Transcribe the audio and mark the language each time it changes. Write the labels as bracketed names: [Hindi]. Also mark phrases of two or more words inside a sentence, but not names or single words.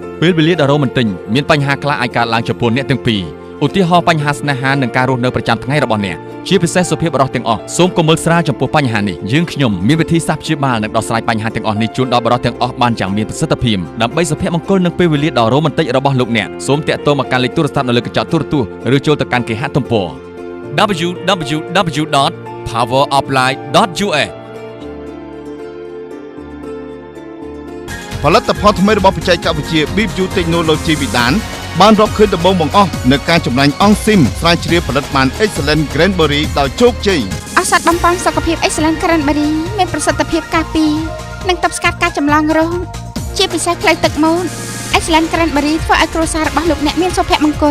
[Khmer] ពេលវេលាដ៏រ៉ូមែនទិកមានបញ្ហាខ្លះអាចកើតឡើងចំពោះអ្នកទាំងពីរឧទាហរណ៍បញ្ហាស្នេហានិងការរស់នៅប្រចាំថ្ងៃរបស់អ្នកជាពិសេសសុភាពបរិសុទ្ធទាំងអស់សូមកុំមើលស្រាលចំពោះបញ្ហានេះយើងខ្ញុំមានវិធីសាស្ត្រព្យាបាលនិងដោះស្រាយបញ្ហាទាំងអស់នេះជូនដល់បរិសុទ្ធទាំងអស់បានយ៉ាងមានប្រសិទ្ធភាពដើម្បីសុភមង្គលនិងពេលវេលាដ៏រ៉ូមែនទិករបស់លោកអ្នកសូមតាក់ទងមកកាន់លេខទូរស័ព្ទនៅលើកញ្ចក់ទូរទស្សន៍ឬចូលទៅកាន់គេហទំព័រ www.poweroffline.us ផលិតផលថ្មីរបស់បច្ចេកវិទ្យា BBU Technology វិដានបានរកឃើញដំបូងបង្អស់នៅការចម្រាញ់អង់ស៊ីមស្រាវជ្រាវផលិតបាន Excellent Cranberry ដោយជោគជ័យ ឱសថបំពេញសុខភាព Excellent Cranberry មានប្រសិទ្ធភាពការពារនិងទប់ស្កាត់ការចម្លងរោគជាពិសេសផ្លូវទឹកមាត់ Excellent Cranberry ធ្វើឲ្យគ្រួសាររបស់លោកអ្នកមានសុភមង្គល